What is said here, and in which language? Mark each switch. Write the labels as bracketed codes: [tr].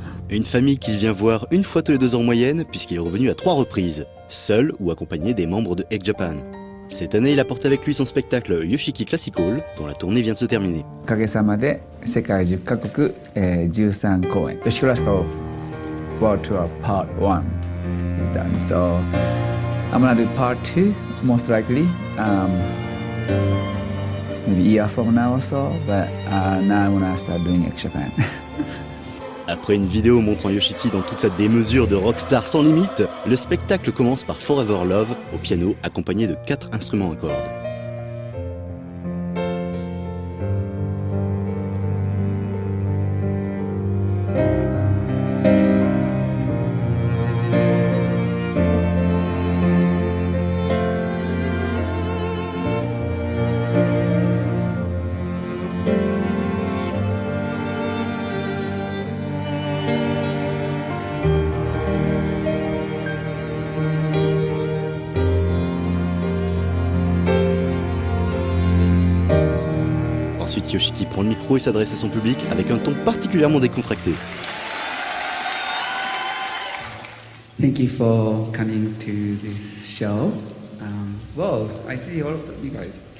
[fr] Une famille qu'il vient voir une fois tous les 2 ans en moyenne, puisqu'il est revenu à 3 reprises, seul ou accompagné des membres de Egg Japan. Cette année, il apporte avec lui son spectacle Yoshiki Classical, dont la tournée vient de se terminer. [ja] おかげさまで世界10カ国、13公演、 [en] Yoshiki Classical World Tour Part 1 is done. So I'm gonna do Part 2 most likely. Maybe a year from now or so, but now I'm gonna start doing Egg Japan. [fr] Après une vidéo montrant Yoshiki dans toute sa démesure de rockstar sans limite, le spectacle commence par Forever Love au piano accompagné de 4 instruments à cordes. Ensuite, Yoshiki prend le micro et s'adresse à son public avec un ton particulièrement décontracté. [en] Thank you for coming to this show. Well, I see all of you guys.